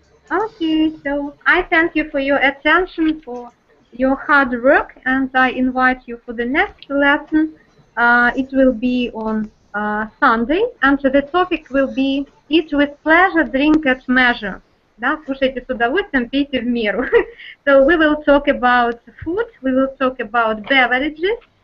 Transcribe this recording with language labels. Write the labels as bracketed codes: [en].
[en] Okay, so I thank you for your attention, for your hard work, and I invite you for the next lesson. It will be on Sunday, and the topic will be eat with pleasure, drink at measure. [ru] Да, кушайте с удовольствием, пейте в меру. [en] So we will talk about food, we will talk about beverages.